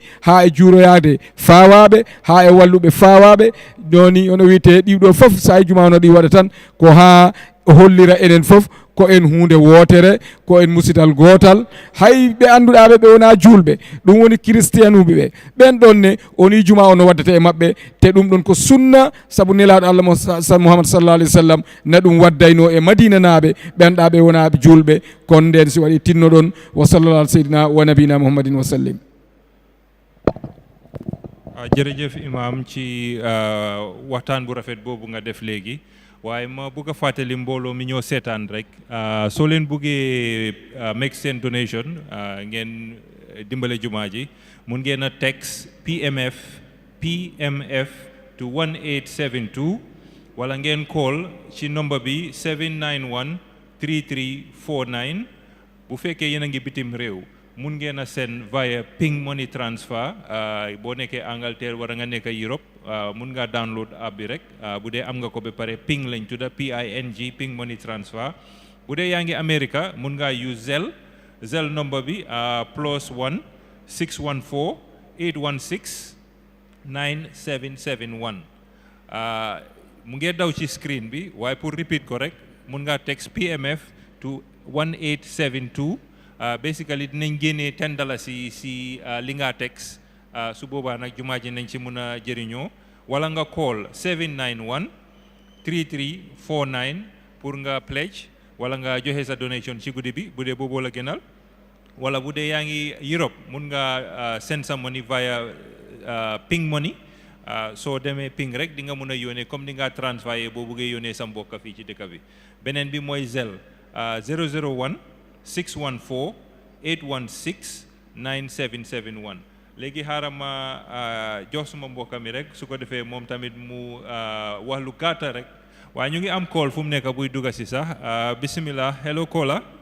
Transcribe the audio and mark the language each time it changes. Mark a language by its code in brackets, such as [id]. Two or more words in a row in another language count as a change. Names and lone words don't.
[ff] ha e juuroyade fawaɓe ha e walluɓe fawaɓe joni ono wiyete ɗiɗo foof sa e juma ono ɗi waɗa tan ko ha hollira enen foof ko en hunde wotere ko en musidal gotal hay ɓe annduɗaɓe ɓe wona julɓe ɗum woni christianuɓe ɓe ɓen ɗon ne oni juma ono waddata e mabɓe te ɗum ɗon ko sunna saabu nelaɗo Allah Muhammad [ar] صلى الله عليه وسلم [ff] na ɗum waddayno e madina naɓe ɓenɗa ɓe wona julɓe kon nden si waɗi tinnoɗon [ar] وصلى الله على سيدنا ونبينا محمد وسلم. [wo] jërëjëf imam ci waxtaan bu rafet boobu nga def léegi waaye ma bëgg a fàttali mbooloo mi ñoo seetaan rek soo leen bëggee make seen donation ngeen dimbale jumaa ji mun ngeen a text PMF to 1872 wala ngeen call ci number bi 791 3349 bu fekkee yéen a ngi bitim réew mun ngeen a [en] send via ping money transfer [wo] boo nekkee Angleterre wala nga nekk Europe mun nga download app bi rek bu dee am nga ko ba pare ping lañ tudda PING [en] ping money transfer [wo] bu dee yaa ngi America mun nga use Zelle number bi +1 614 816 9771 mu ngee daw ci screen bi waaye pour repeat ko rek mun nga text PMF to 1872 basically dinañ génnee $10 si li nga text su boobaa nag jumaa ji nañ ci mun a jëriñoo wala nga call 791 3349 pour nga pledge wala nga joxe sa donation ci guddi bi bu dee boobu la gënal wala bu dee yaa ngi Europe mun nga send sa money [en] via ping money [wo] soo demee ping rek di nga mun a yónnee comme di nga transfert boo buggee yónnee sa mbokk fii ci dëkk bi beneen bi mooy Zelle 001 614 816 9771 léegi xaaral ma jox suma mbokk mi rek su ko defee moom tamit mu wax lu gàtta rek waaye ñu ngi am call fu mu nekk buy dugga si sax bismillah [en] hello caller